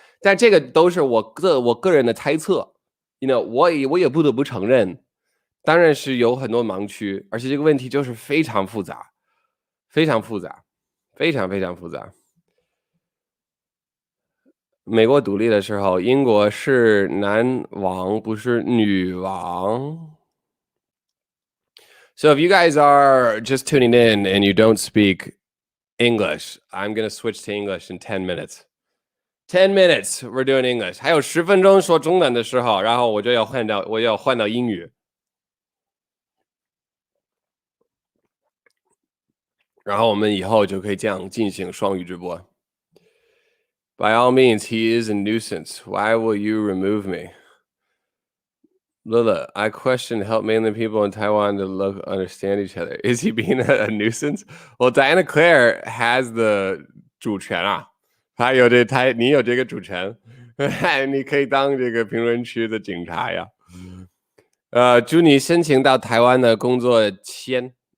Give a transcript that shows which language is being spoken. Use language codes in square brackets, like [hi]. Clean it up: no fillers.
[zh] 但这个都是我个人的猜测。我也不得不承认，当然是有很多盲区，而且这个问题就是非常复杂，非常复杂，非常非常复杂。美国独立的时候，英国是男王，不是女王。 [en] So if you guys are just tuning in and you don't speak English, I'm going to switch to English in 10 minutes. 10 minutes, we're doing English. [zh] 还有10分钟说中文的时候，然后我要换到英语。然后我们以后就可以这样进行双语直播。 [en] By all means, he is a nuisance. Why will you remove me? Lila, I question help mainland people in Taiwan to understand each other. Is he being a nuisance? Well, Diana Claire has the [zh] 主权啊，你有这个主权，你可以当这个评论区的警察呀。祝你申请到台湾的工作签。